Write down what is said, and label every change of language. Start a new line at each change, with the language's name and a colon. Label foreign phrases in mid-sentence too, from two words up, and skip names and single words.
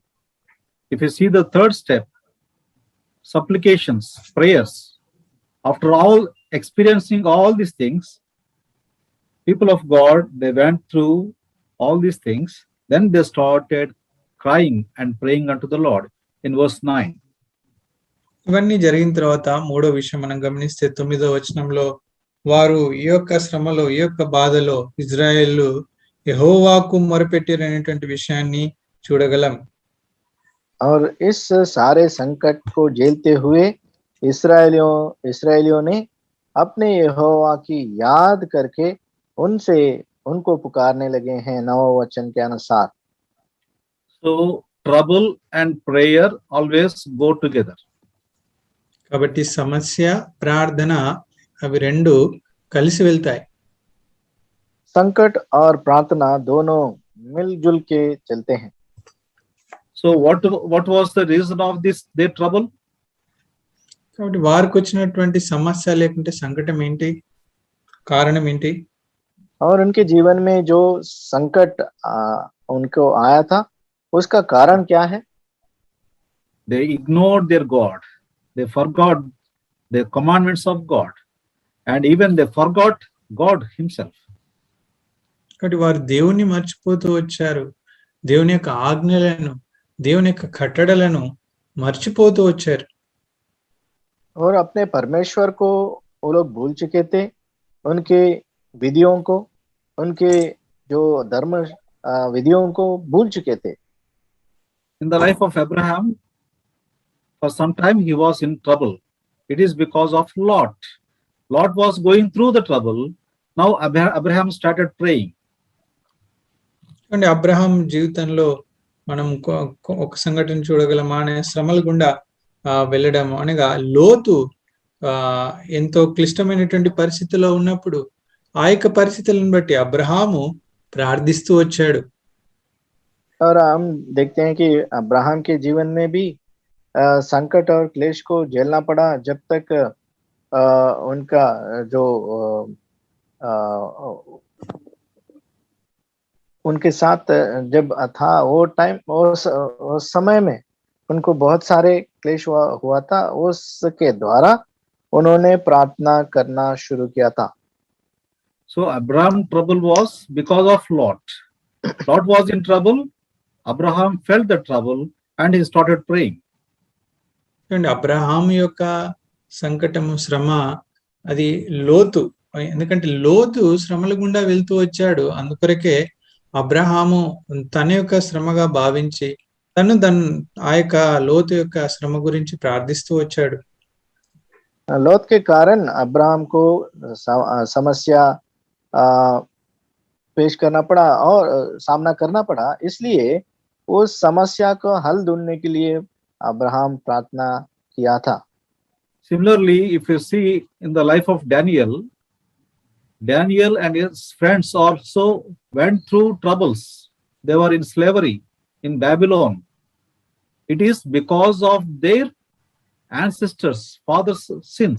English: If you see the third step, supplications, prayers, after all experiencing all these things, people of God, they went through all these things, then they started crying and praying unto the Lord in verse 9.
Telugu: ఇవన్నీ జరిగిన తర్వాత మూడో విషయం మనం గమనిస్తే 9వ వచనంలో, వారు ఈ యొక్క శ్రమలో, ఈ యొక్క బాధలో ఇజ్రాయేలు యెహోవాకు మొరపెట్టిరనేటువంటి విషయాన్ని చూడగలం.
Hindi: और इस सारे संकट को झेलते हुए इस्राएलियों ने अपने यहोवा की याद करके उनको पुकारने लगे हैं 9वें वचन के अनुसार.
English: So trouble and prayer always go together.
Telugu: కాబట్టి సమస్య, ప్రార్థన అవి రెండు కలిసి వెళ్తాయి.
Hindi: संकट और प्रार्थना दोनों मिलजुल के चलते हैं.
English: So what was the reason of their trouble?
Telugu: కాబట్టి వారికి వచ్చినటువంటి సమస్య లేకుంటే సంకటం ఏంటి, కారణం ఏంటి?
Hindi: और उनके जीवन में जो संकट उनको आया था, उसका कारण क्या है?
English: They ignored their God. They forgot the commandments of God, and even they forgot God himself.
Telugu: కాబట్టి వారు దేవుని మర్చిపోతూ వచ్చారు. దేవుని యొక్క ఆజ్ఞలను, దేవుని యొక్క కట్టడలను మర్చిపోతూ వచ్చారు.
Hindi: और अपने परमेश्वर को वो लोग भूल चुके थे, उनके विधियों को, उनके जो धर्म विधियों को भूल चुके थे.
English: In the life of Abraham, for some time he was in trouble. It is because of Lot. Lot was going through the trouble. Now Abraham started praying.
Telugu: అంటే అబ్రహాం జీవితంలో మనం ఒక సంఘటన చూడగలం. ఆయన శ్రమల గుండా వెళ్ళడం అనగా, లోతు ఎంతో క్లిష్టమైనటువంటి పరిస్థితిలో ఉన్నప్పుడు ఆ యొక్క పరిస్థితులను బట్టి అబ్రహాము ప్రార్థిస్తూ వచ్చాడు.
Hindi: और हम देखते हैं कि अब्राहम के जीवन में भी संकट और क्लेश को झेलना पड़ा, जब तक उनका जो उनके साथ जब था वो टाइम, उस समय में उनको बहुत सारे क्लेश हुआ था. उसके द्वारा उन्होंने प्रार्थना करना शुरू किया था.
English: So Abraham's trouble was because of Lot. Lot was in trouble. Abraham felt the trouble and he started praying.
Telugu: అబ్రహాం యొక్క సంకటము, శ్రమ అది లోతు ఎందుకంటే లోతు శ్రమల గుండా వెళ్తూ వచ్చాడు. అందుకొరకే అబ్రహాము తన యొక్క శ్రమగా భావించి ఆ యొక్క లోతు యొక్క శ్రమ గురించి ప్రార్థిస్తూ వచ్చాడు.
Hindi: लौत के कारण अब्राहम को समस्या पेश करना पड़ा और सामना करना पड़ा, इसलिए उस समस्या को हल ढूंढने के लिए अब्राहम प्रार्थना किया था.
English: Similarly, if you see in the life of Daniel and his friends also went through troubles. They were in slavery in Babylon. It is because of their ancestors, fathers' sins.